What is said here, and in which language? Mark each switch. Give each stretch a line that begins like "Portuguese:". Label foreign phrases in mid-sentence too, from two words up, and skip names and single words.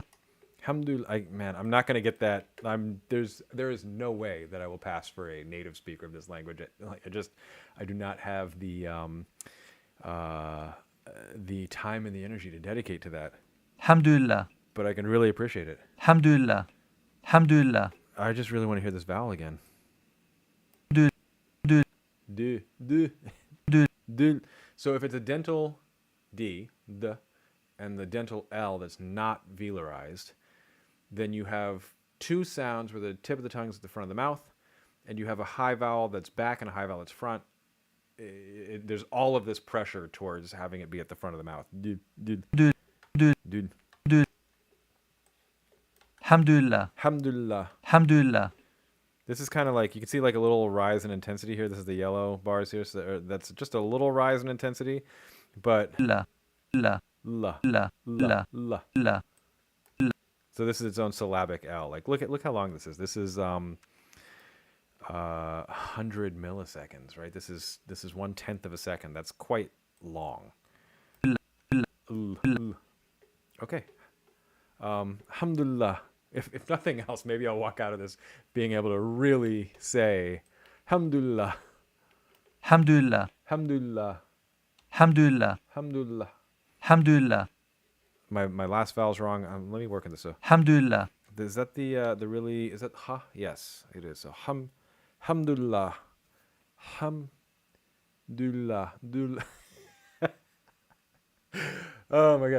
English: Alhamdulillah, man, I'm not gonna get that. There is no way that I will pass for a native speaker of this language. I do not have the time and the energy to dedicate to that. Hamdulillah. But I can really appreciate it.
Arabic: حمد لله حمد لله.
English: I just really want to hear this vowel again. Dul. Dul. D. Dul. D. So if it's a dental D, and the dental L that's not velarized, then you have two sounds where the tip of the tongue is at the front of the mouth, and you have a high vowel that's back and a high vowel that's front. There's all of this pressure towards having it be at the front of the mouth. Dul. Dul. Dul. Hamdulillah. Alhamdulillah. Hamdulillah. This is kind of like, you can see like a little rise in intensity here. This is the yellow bars here. So that's just a little rise in intensity. But La. La. la, La. la, La. la. La. So this is its own syllabic L. Like look how long this is. This is 100 milliseconds, right? This is 1/10 of a second. That's quite long. Okay. Alhamdulillah. If nothing else, maybe I'll walk out of this being able to really say Alhamdulillah. Hamdulillah. Alhamdulillah. Hamdulillah. Alhamdulillah. Hamdulillah. My last vowel's wrong. Let me work on this. Hamdulillah. Is that the really, is that ha? Yes, it is. So
Arabic: الحمد لله الحمد لله.
English: Oh my God.